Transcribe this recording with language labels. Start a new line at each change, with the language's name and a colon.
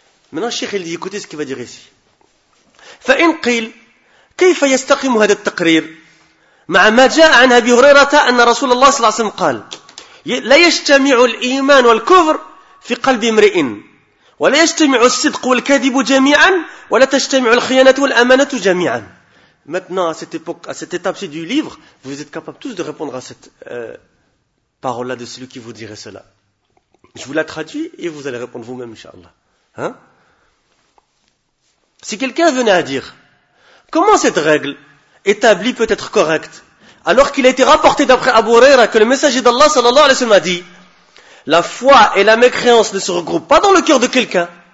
French: Maintenant, Cheikh, il dit, écoutez ce qu'il va dire ici.
Arabic: فَإِنْ قِيلْ كَيْفَ يَسْتَقِمُ هَذَا التَّقْرِيرِ مَعَ مَا جَاءَ عَنْ أَبِي هُرَيْرَةَ أَنَّ رَسُولَ اللَّهِ صَلَّى اللَّهُ عَلَيْهِ وَسَلَّمَ قَالَ لَا يَجْتَمِعُ الْإِيمَانُ وَالْكُفْرُ فِي قَلْبِ امْرِئٍ ولا يجتمع الصدق والكذب جميعا ولا تجتمع الخيانة والأمانة جميعا.
French: Maintenant, à cette époque, à cette étape-ci du livre, vous êtes capables tous de répondre à cette parole-là de celui qui vous dirait cela. Je vous la traduis et vous allez répondre vous-même, Inch'Allah. Hein? Si quelqu'un venait à dire, comment cette règle établie peut être correcte, alors qu'il a été rapporté d'après Abu Huraira que le messager d'Allah sallallahu alayhi wa sallam a dit, la foi et la mécréance ne se regroupent pas dans le cœur de quelqu'un.